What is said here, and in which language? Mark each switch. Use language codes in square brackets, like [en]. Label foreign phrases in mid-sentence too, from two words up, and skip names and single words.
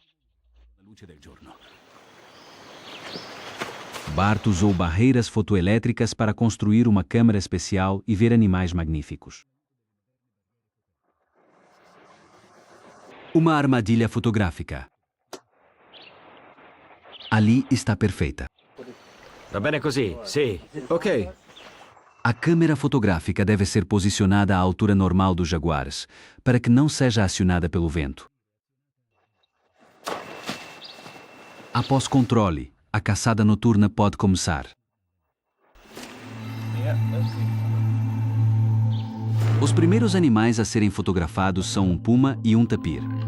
[pt] Bart usou barreiras fotoelétricas para construir uma câmera especial e ver animais magníficos. Uma armadilha fotográfica. Ali está perfeita. [it] Va bene così, sì. [pt] Ok. A câmera fotográfica deve ser posicionada à altura normal dos jaguares, para que não seja acionada pelo vento. Após controle, a caçada noturna pode começar. Os primeiros animais a serem fotografados são um puma e um tapir.